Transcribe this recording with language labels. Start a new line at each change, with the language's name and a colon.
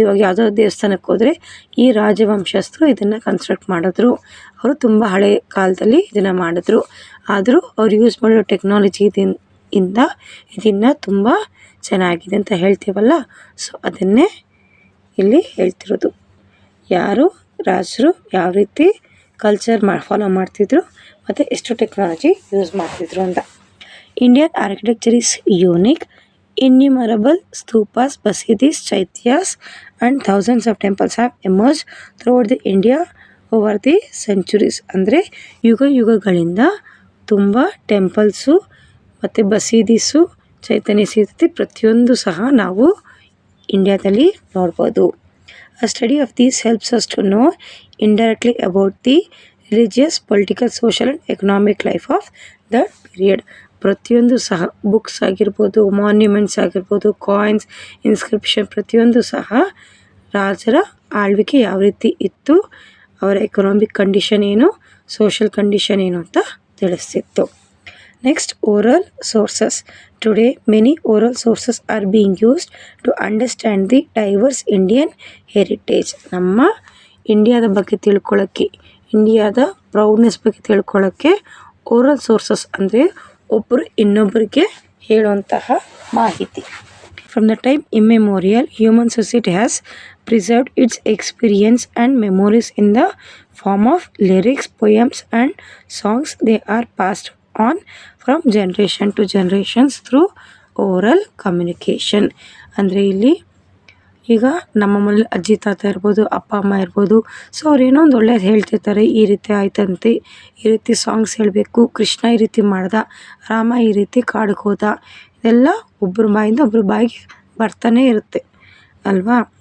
Kannada: ಇವಾಗ ಯಾವುದೋ ದೇವಸ್ಥಾನಕ್ಕೆ ಹೋದರೆ ಈ ರಾಜವಂಶಸ್ಥರು ಇದನ್ನು ಕನ್ಸ್ಟ್ರಕ್ಟ್ ಮಾಡಿದ್ರು, ಅವರು ತುಂಬ ಹಳೆ ಕಾಲದಲ್ಲಿ ಇದನ್ನು ಮಾಡಿದ್ರು, ಆದರೂ ಅವ್ರು ಯೂಸ್ ಮಾಡೋ ಟೆಕ್ನಾಲಜಿ ಇಂದ ಇದನ್ನು ತುಂಬ ಚೆನ್ನಾಗಿದೆ ಅಂತ ಹೇಳ್ತೀವಲ್ಲ. ಸೊ ಅದನ್ನೇ ಇಲ್ಲಿ ಹೇಳ್ತಿರೋದು, ಯಾರು ರಾಜರು ಯಾವ ರೀತಿ ಕಲ್ಚರ್ ಫಾಲೋ ಮಾಡ್ತಿದ್ರು ಮತ್ತು ಎಷ್ಟು ಟೆಕ್ನಾಲಜಿ ಯೂಸ್ ಮಾಡ್ತಿದ್ರು ಅಂತ.
English: Indian architecture is unique. Innumerable stupas, basidis, chaityas and thousands of temples have emerged throughout the India over the centuries.
Kannada: ಅಂದರೆ ಯುಗಗಳಿಂದ ತುಂಬ ಟೆಂಪಲ್ಸು ಮತ್ತು ಬಸೀದೀಸು, ಚೈತನ್ಯ ಸೀತತಿ ಪ್ರತಿಯೊಂದು ಸಹ ನಾವು ಇಂಡಿಯಾದಲ್ಲಿ ನೋಡ್ಬೋದು.
English: A study of these helps us to know indirectly about the religious, political, social and economic life of that period.
Kannada: ಪ್ರತಿಯೊಂದು ಸಹ ಬುಕ್ಸ್ ಆಗಿರ್ಬೋದು, ಮಾನ್ಯುಮೆಂಟ್ಸ್ ಆಗಿರ್ಬೋದು, ಕಾಯಿನ್ಸ್, ಇನ್ಸ್ಕ್ರಿಪ್ಷನ್ ಪ್ರತಿಯೊಂದು ಸಹ ರಾಜರ ಆಳ್ವಿಕೆ ಯಾವ ರೀತಿ ಇತ್ತು, ಅವರ ಎಕನಾಮಿಕ್ ಕಂಡೀಷನ್ ಏನು, ಸೋಷಲ್ ಕಂಡೀಷನ್ ಏನು ಅಂತ ತಿಳಿಸ್ತಿತ್ತು. Next, oral sources.
English: Today, many oral sources are being used to understand the diverse Indian heritage.
Kannada: ನಮ್ಮ ಇಂಡಿಯಾದ ಬಗ್ಗೆ ತಿಳ್ಕೊಳ್ಳೋಕ್ಕೆ, ಇಂಡಿಯಾದ ಪ್ರೌಡ್ನೆಸ್ ಬಗ್ಗೆ ತಿಳ್ಕೊಳ್ಳೋಕ್ಕೆ ಓರಲ್ ಸೋರ್ಸಸ್ ಅಂದರೆ ಒಬ್ಬರು ಇನ್ನೊಬ್ಬರಿಗೆ ಹೇಳುವಂತಹ ಮಾಹಿತಿ.
English: From the time immemorial, human society has preserved its experience and memories in the form of lyrics, poems and songs. They are passed on from generation to generations through oral communication.
Kannada: ಅಂದರೆ ಇಲ್ಲಿ ಈಗ ನಮ್ಮ ಮನೇಲಿ ಅಜ್ಜಿ ತಾತ ಇರ್ಬೋದು, ಅಪ್ಪ ಅಮ್ಮ ಇರ್ಬೋದು, ಸೊ ಅವ್ರು ಏನೋ ಒಂದು ಒಳ್ಳೇದು ಹೇಳ್ತಿರ್ತಾರೆ, ಈ ರೀತಿ ಆಯ್ತಂತೆ, ಈ ರೀತಿ ಸಾಂಗ್ಸ್ ಹೇಳಬೇಕು, ಕೃಷ್ಣ ಈ ರೀತಿ ಮಾಡ್ದ, ರಾಮ ಈ ರೀತಿ ಕಾಡಿಗೆ ಹೋದ, ಇದೆಲ್ಲ ಒಬ್ಬರ ಬಾಯಿಂದ ಒಬ್ಬರ ಬಾಯಿಗೆ ಬರ್ತಾನೆ ಇರುತ್ತೆ ಅಲ್ವಾ.